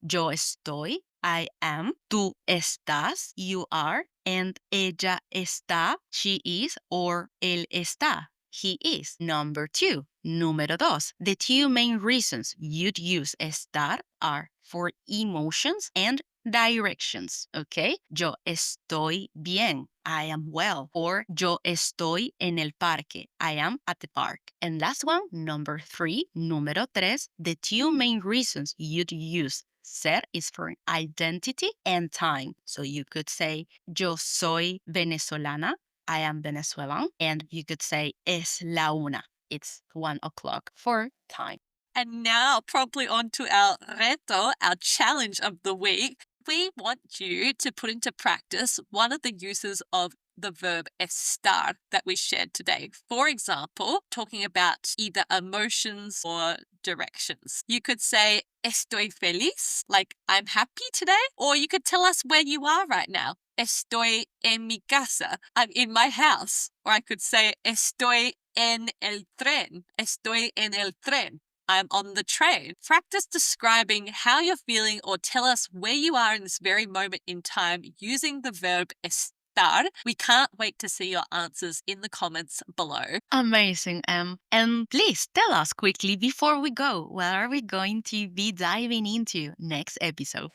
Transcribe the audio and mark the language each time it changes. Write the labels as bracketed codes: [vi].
[es] Yo estoy, [en] I am, [es] tú estás, [en] you are, and [es] ella está, [en] she is, or [es] él está, [en] he is. Number 2, [es] número 2. [en] The 2 main reasons you'd use estar are for emotions and directions, okay? [es] Yo estoy bien, [en] I am well, or [es] yo estoy en el parque, [en] I am at the park. And last one, number 3, [es] número 3, [en] the 2 main reasons you'd use ser is for identity and time. So you could say, [es] yo soy venezolana, [en] I am Venezuelan, and you could say, [es] es la una, [en] it's 1 o'clock for time. And now, properly on to our reto, our challenge of the week. We want you to put into practice one of the uses of the verb estar that we shared today. For example, talking about either emotions or directions. You could say, [es] estoy feliz, [en] like I'm happy today, or you could tell us where you are right now. [es] Estoy en mi casa, [en] I'm in my house. Or I could say, [es] estoy en el tren, estoy en el tren. [en] I'm on the train. Practice describing how you're feeling or tell us where you are in this very moment in time using the verb estar. We can't wait to see your answers in the comments below. Amazing, Em. And please tell us quickly before we go, what are we going to be diving into next episode?